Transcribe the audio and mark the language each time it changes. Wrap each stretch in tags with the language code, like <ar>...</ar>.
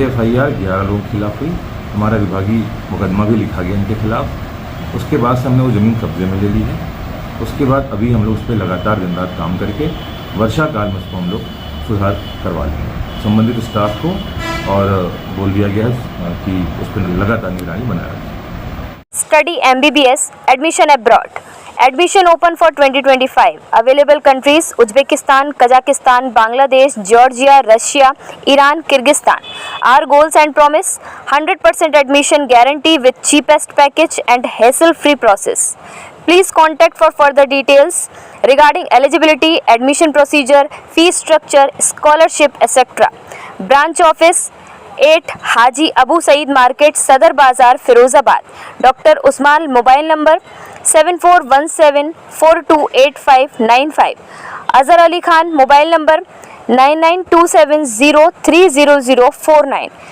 <hi>ये FIR 11 लोगों के खिलाफ हुई। हमारा विभागीय मुकदमा भी लिखा गया इनके खिलाफ। उसके बाद से हमने वो ज़मीन कब्जे में ले ली है। उसके बाद अभी हम लोग उस पर लगातार दिन रात काम करके वर्षा काल में उसको हम लोग सुधार करवा लेंगे। संबंधित स्टाफ को और बोल दिया गया है कि उस पर लगातार निगरानी बनाए रखें।</hi> <en>Study MBBS, admission abroad. Admission open for 2025. Available countries: Uzbekistan, Kazakhstan, Bangladesh, Georgia, Russia, Iran, Kyrgyzstan. Our goals and promise: 100% admission guarantee with cheapest package and hassle-free process. Please contact for further details regarding eligibility, admission procedure, fee structure, scholarship, etc.</en> <hi>Branch office: 8 Haji Abu Saeed market, सदर बाज़ार, Firozabad. Doctor Usman, mobile number 7417428595। Azhar Ali Khan, mobile number 9927030049।</hi>